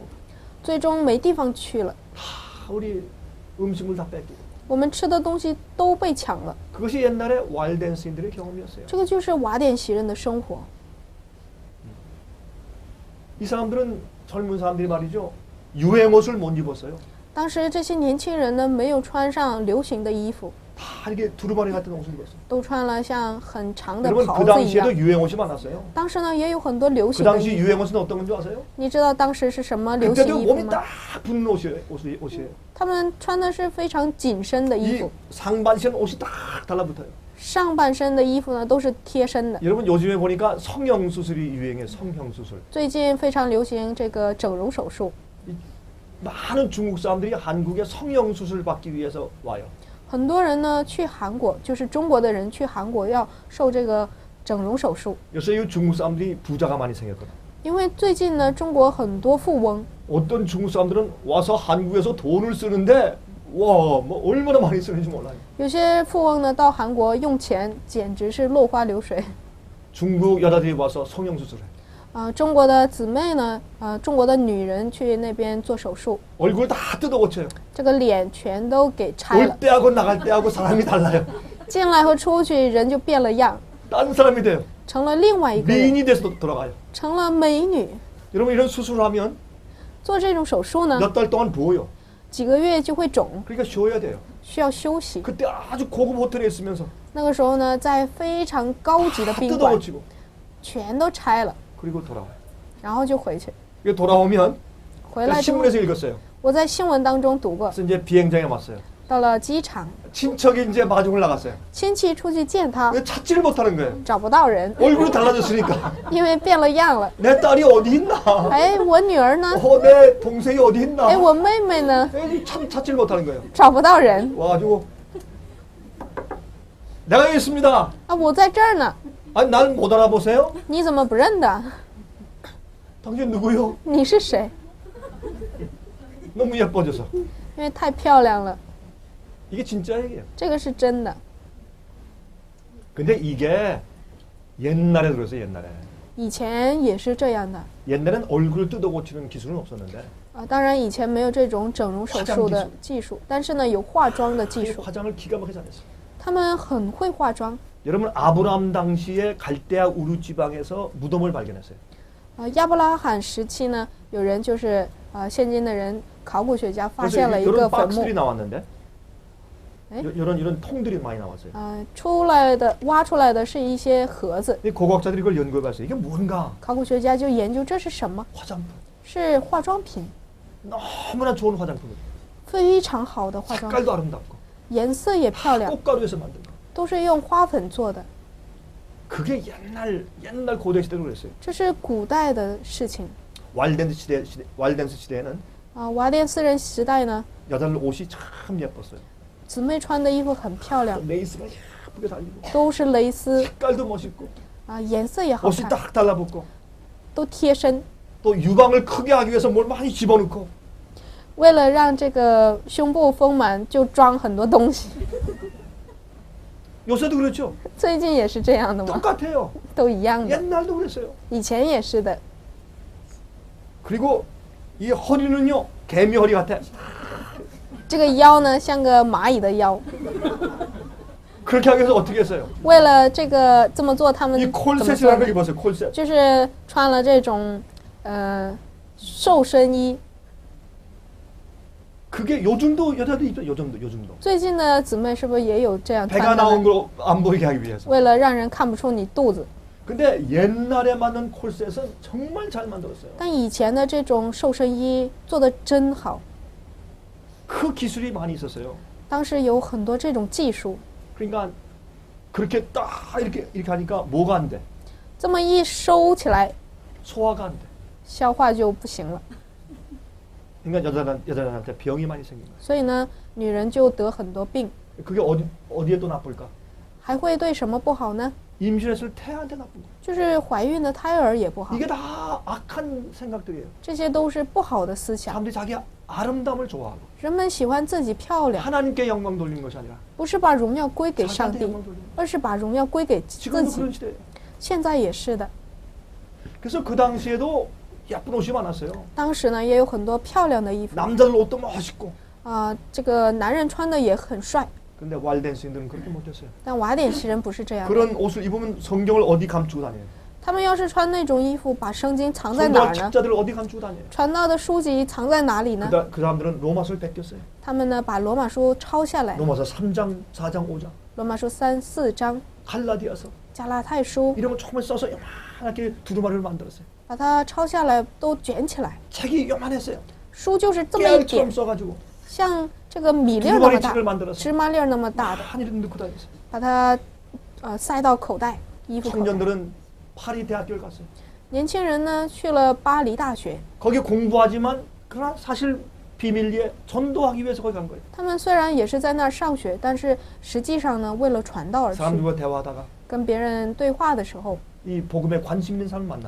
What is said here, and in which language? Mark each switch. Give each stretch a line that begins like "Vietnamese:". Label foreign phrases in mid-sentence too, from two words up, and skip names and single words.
Chinese: 最终没地方去了，
Korean: 다 우리 음식물 다 뺏기고
Chinese: 我们吃的东西都被抢了。
Korean: 그것이 옛날에 왈덴스인들의 경험이었어요.
Chinese: 这个就是瓦典袭人的生活。
Korean: 이 사람들은 젊은 사람들이 말이죠. 유행 옷을 못 입었어요.
Chinese: 当时这些年轻人呢，没有穿上流行的衣服，
Korean: 다 이렇게 두루마리 같은 옷을 입었어요.
Chinese: 都穿了像很长的
Korean: 여러분
Chinese: 袍
Korean: 그
Chinese: 子一样
Korean: 당시에도 。 유행 옷이 많았어요.
Chinese: 当时呢，也有很多流
Korean: 그
Chinese: 行的
Korean: 당시
Chinese: 衣服。
Korean: 유행 옷은 어떤 건지 아세요?
Chinese: 你知道当时是什么流行
Korean: 그때도
Chinese: 衣服
Korean: 몸이
Chinese: 吗？
Korean: 딱 붙는 옷이에요.
Chinese: 他们穿的是非常紧身的衣
Korean: 이
Chinese: 服，
Korean: 상반신 옷이 딱 달라붙어요.
Chinese: 上半身的衣服呢都是贴身的。
Korean: 여러분 요즘에 보니까 성형수술이 유행해. 성형수술.
Chinese: 最近非常流行这个整容手术，
Korean: 많은 중국 사람들이 한국에 성형수술 받기 위해서 와요.
Chinese: 很多人呢去韩国，就是中国的人去韩国要受这个整容手术，
Korean: 요새 이 중국 사람들이 부자가 많이 생겼거든.
Chinese: 因为最近呢中国很多富翁，
Korean: 어떤 중국 사람들은 와서 한국에서 돈을 쓰는데 와, 뭐 얼마나 많이 쓰는지 몰라요.
Chinese: 有些富翁呢到韩国用钱简直是落花流水。
Korean: 중국 여자들이 와서 성형수술해.
Chinese: 中国的姊妹呢，中国的女人去那边做手术，
Korean: 얼굴 다 뜯어고쳐요.
Chinese: 这个脸全都给拆
Korean: 올
Chinese: 了，
Korean: 때하고 나갈 때하고 사람이 달라요.
Chinese: 进来和出去人就变了样，
Korean: 딴 사람이 돼요.
Chinese: 成了另外一个人，
Korean: 미인이 돼서 돌아가요.
Chinese: 成了美女。
Korean: 여러분 이런 수술을 하면
Chinese: 做这种手术呢，
Korean: 몇 달 동안 부어요.
Chinese: 几个月就会肿，
Korean: 그러니까 쉬어야 돼요.
Chinese: 需要休息。
Korean: 그때 아주 고급 호텔에 있으면서
Chinese: 那个时候呢，在非常高级的
Korean: 다
Chinese: 宾馆，
Korean: 뜯어고치고
Chinese: 全都拆了，
Korean: 그리고 돌아와요.
Chinese: 然后就回去。
Korean: 이게 돌아오면
Chinese: 回来之后，
Korean: 신문에서 읽었어요.
Chinese: 我在新闻当中读过，
Korean: 그래서 이제 비행장에 왔어요.
Chinese: 到了机场，
Korean: 친척이 이제 마중을 나갔어요.
Chinese: 亲戚出去见他，
Korean: 왜 찾지를 못하는 거예요.
Chinese: 找不到人，
Korean: 얼굴이 달라졌으니까.
Chinese: 因为变了样了。
Korean: 내 딸이 어디 있나?
Chinese: 哎，我女儿呢？
Korean: 내 동생이 어디 있나?
Chinese: 哎，我妹妹呢？
Korean: 참 찾지를 못하는 거예요.
Chinese: 找不到人
Korean: 와가지고 내가 여기 있습니다.
Chinese: 啊！我在这儿呢，
Korean: 아니 날 못 알아보세요?
Chinese: 你怎么不认得？
Korean: 당신 누구요?
Chinese: 你是谁？
Korean: 너무 예뻐져서.
Chinese: 因为太漂亮了，
Korean: 이게 진짜 얘기예요.
Chinese: 这个是真的。
Korean: 근데 이게 옛날에 들었어요. 옛날에.
Chinese: 以前也是这样的
Korean: 옛날엔 얼굴을 뜯어 고치는 기술은 없었는데
Chinese: 啊，当然以前没有这种整容手术的技术，但是呢有化妆的技
Korean: 이
Chinese: 术，
Korean: 화장을 기가 막히게 잘했어요.
Chinese: 他们很会化妆。
Korean: 여러분 아브라함 당시에 갈대아 우르 지방에서 무덤을 발견했어요.
Chinese: 亚伯拉罕时期呢，有人就是现今的人考古学家发
Korean: 그래서
Chinese: 现了一个
Korean: 이런
Chinese: 坟墓
Korean: 박스들이 ， 나왔는데 에? 이런 통들이 많이 나왔어요.
Chinese: 出来的挖出来的是一些盒子，
Korean: 이 고고학자들이 이걸 연구해봤어요. 이게 뭔가
Chinese: 考古学家就研究这是什么，
Korean: 화장품.
Chinese: 是化妆品，
Korean: 너무나 좋은 화장품이에요.
Chinese: 非常好的化妆品，
Korean: 색깔도 아름답고
Chinese: 颜色也漂亮，
Korean: 꽃가루에서 만든 거.
Chinese: 都是用花粉做的，
Korean: 그게 옛날 고대 시대로 그랬어요.
Chinese: 这是古代的事情。
Korean: 왈덴스 시대에는
Chinese: 瓦甸斯人时代呢，
Korean: 여자들 옷이 참 예뻤어요.
Chinese: 姊妹穿的衣服很漂亮，
Korean: 레이스가 예쁘게 달리고
Chinese: 都是蕾丝
Korean: 색깔도 멋있고
Chinese: 颜色也好
Korean: 옷이
Chinese: 看，
Korean: 딱 달라붙고
Chinese: 都贴身。
Korean: 또 유방을 크게 하기 위해서 뭘 많이 집어넣고
Chinese: 为了让这个胸部丰满，就装很多东西。
Korean: 요새도 그렇죠.
Chinese: 最近也是这样的吗？
Korean: 똑같아요.
Chinese: 都一样的，
Korean: 옛날도 그랬어요.
Chinese: 以前也是的。
Korean: 그리고 이 허리는요 개미 허리 같아.
Chinese: 这个腰呢，像个蚂蚁的腰。
Korean: 그렇게 하기 위해서 어떻게 했어요?
Chinese: 为了这么做，他们
Korean: 이
Chinese: 怎么做
Korean: 콜셋이라는 걸
Chinese: 呢？
Korean: 입었어요. 콜셋.
Chinese: 就是穿了这种瘦身衣。
Korean: 그게 요즘도 여자도 입죠. 요즘도.
Chinese: 最近的姊妹是不是也有这样
Korean: 배가
Chinese: 穿的
Korean: 나온
Chinese: 呢？
Korean: 걸 안 보이게 하기 위해서.
Chinese: 为了让人看不出你肚子。
Korean: 근데 옛날에 만든 콜셋은 정말 잘 만들었어요.
Chinese: 但以前的这种瘦身衣做的真好，
Korean: 그 기술이 많이 있었어요.
Chinese: 当时有很多这种技术。
Korean: 그러니까 그렇게 딱 이렇게 하니까 뭐가 안 돼?
Chinese: 这么一收起来，
Korean: 소화가 안 돼.
Chinese: 消化就不行了。
Korean: 그러니까 여자들한테 병이 많이 생긴 거예요.
Chinese: 所以呢，女人就得很多病，
Korean: 그게 어디에 또 나쁠까?
Chinese: 还会对什么不好呢？
Korean: 임신했을 태아한테 나쁜 거예요.
Chinese: 就是怀孕的胎儿也不好，
Korean: 이게 다 악한 생각들이에요.
Chinese: 这些都是不好的思想。
Korean: 사람들이 자기 아름다움을 좋아하고
Chinese: 人们喜欢自己漂亮，
Korean: 하나님께 영광 돌리는 것이 아니라
Chinese: 不是把荣耀归给上
Korean: 자기한테
Chinese: 帝，
Korean: 영광 돌리는
Chinese: 而是把荣耀归给自
Korean: 지금도
Chinese: 己。
Korean: 그런 시대예요.
Chinese: 现在也是的，
Korean: 그래서 그 당시에도 예쁜 옷이 많았어요.
Chinese: 当时呢也有很多漂亮的衣服，
Korean: 남자들 옷도 멋있고.
Chinese: 这个男人穿的也很帅，
Korean: 근데 왈덴스인들은 그렇게 못했어요.
Chinese: 但瓦典西人不是这样的。
Korean: 그런 옷을 입으면 성경을 어디 감추고 다녀요.
Chinese: 他们要是穿那种衣服，把圣经藏在哪
Korean: 성경
Chinese: 儿呢？
Korean: 책자들을 어디 감추고 다녀요.
Chinese: 传道的书籍藏在哪里呢？
Korean: 그 사람들은 로마서를 베꼈어요.
Chinese: 他们呢把罗马书抄下来，
Korean: 로마서 3장, 4장, 5장,
Chinese: 罗马书3、4章，
Korean: 갈라디아서
Chinese: 加拉太书，
Korean: 이런 거 처음에 써서 요만하게 두루마리를 만들었어요.
Chinese: 把它抄下来都卷起来，
Korean: 책이 요만했어요.
Chinese: 书就是这么一点
Korean: 깨알처럼 ， 써가지고
Chinese: 像这个米粒儿那么
Korean: 두루마리
Chinese: 大
Korean: 책을 ， 만들었어요.
Chinese: 芝麻粒儿那么大的，
Korean: 한이를 넣고 다녔어요.
Chinese: 把它塞到口袋，衣服口袋。
Korean: 청년들은 파리 대학교를 갔어요.
Chinese: 年轻人呢去了巴黎大学，
Korean: 거기 공부하지만 그러나 사실 비밀리에 전도하기 위해서 거기 간 거예요.
Chinese: 他们虽然也是在那儿上学，但是实际上呢为了传道而去。
Korean: 사람들과 대화하다가
Chinese: 跟别人对话的时候，
Korean: 이 복음에 관심 있는 사람을 만나면